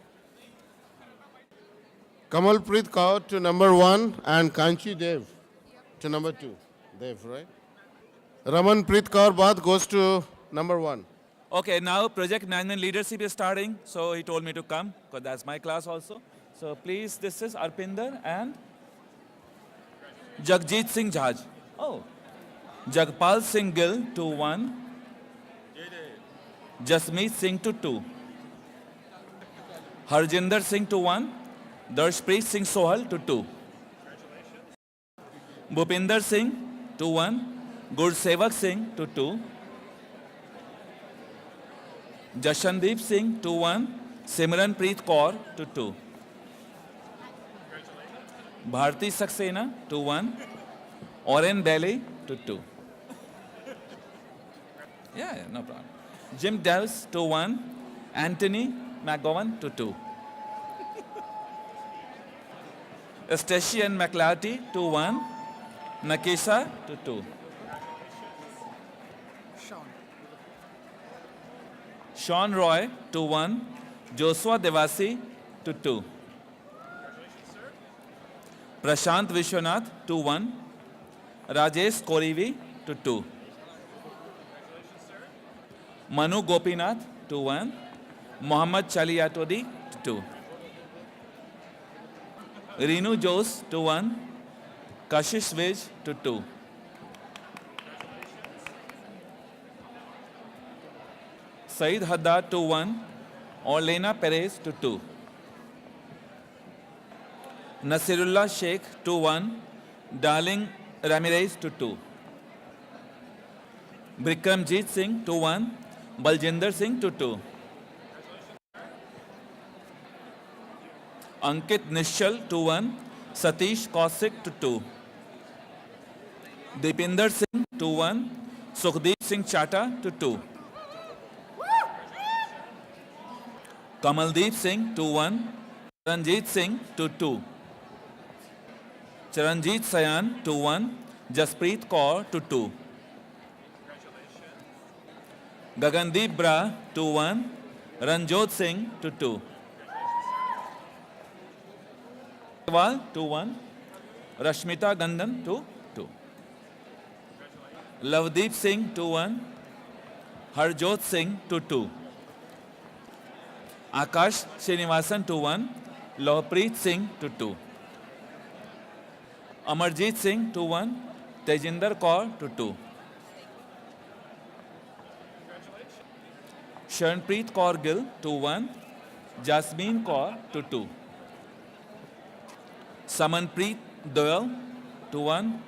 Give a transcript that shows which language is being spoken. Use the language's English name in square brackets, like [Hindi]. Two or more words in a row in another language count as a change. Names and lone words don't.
[English] Kamalpreet Kaur to number 1 and Kanchi Dev to number 2. Dev, right? Ramanpreet Kaur Bath goes to number 1. Okay, now project management leadership is starting, so he told me to come, because that's my class also. So please, this is Arpinder and Jagjit Singh Jhaj. Oh, Jagpal Singh Gill to 1. Jasmeet Singh to 2. Harjinder Singh to 1. Darshpreet Singh Sohal to 2. Bhupinder Singh to 1. Gursevak Singh to 2. Jashandeep Singh to 1. Simranpreet Kaur to 2. Bharti Saxena to 1. Oren Delhi to 2. Yeah, no problem. Jim Dells to 1. Anthony McGowan to 2. Stacey and McLarty to 1. Nakesha to 2. Sean Roy to 1. Joshua Devasi to 2. Prashant Vishwanath to 1. Rajesh Korivi to 2. Manu Gopinath to 1. Mohammad Chaliatodi to 2. Renu Jose to 1. Kashish Vij to 2. Saeed Haddad to 1. Orlena Perez to 2. Nasirullah Sheikh to 1. Darling Ramirez to 2. Bikramjit Singh to 1. Baljinder Singh to 2. Ankit Nishal to 1. Satish Kaushik to 2. Deepinder Singh to 1. Sukhdeep Singh Chata to 2. Kamaldeep Singh to 1. Charanjit Singh to 2. Charanjit Sayan to 1. Jaspreet Kaur to 2. Gagandeep Bra to 1. Ranjot Singh to 2. To 1. Rashmita Gandan to 2. Lavdeep Singh to 1. Harjot Singh to 2. Akash Srinivasan to 1. Lohpreet Singh to 2. Amarjit Singh to 1. Tejinder Kaur to 2. Sharanpreet Kaur Gill to 1. Jasmine Kaur to 2. Samanpreet Doyle to 1.